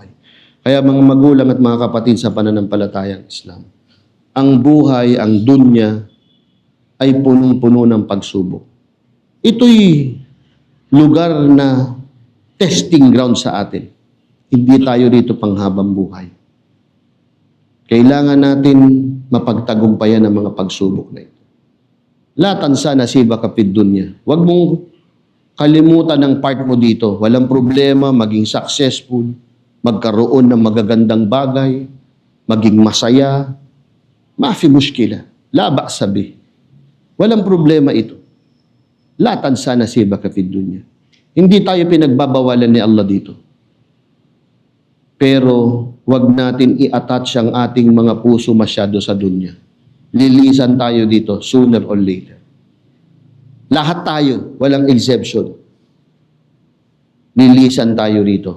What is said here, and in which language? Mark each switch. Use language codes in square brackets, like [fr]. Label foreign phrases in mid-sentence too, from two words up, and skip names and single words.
[tl] Kaya mga magulang at mga kapatid sa pananampalatayang Islam, ang buhay, ang dunya, ay punong-puno ng pagsubok. Ito'y lugar na [en] testing ground [tl] sa atin. Hindi tayo rito panghabang buhay. Kailangan natin mapagtagumpayan ang mga pagsubok na ito. [ar] لا تنس نصيبك في الدنيا. [tl] Huwag mong kalimutan ang part mo dito. Walang problema, maging successful. magkaroon ng magagandang bagay, maging masaya, [ar] ما في مشكلة، لا بأس به. [tl] Walang problema ito. [ar] لا تنس نصيبك في الدنيا. [tl] Hindi tayo pinagbabawalan ni Allah dito. Pero wag natin i-attach ang ating mga puso masyado sa dunya. Lilisan tayo dito [en] sooner or later. [tl] Lahat tayo, walang exception. Lilisan tayo rito.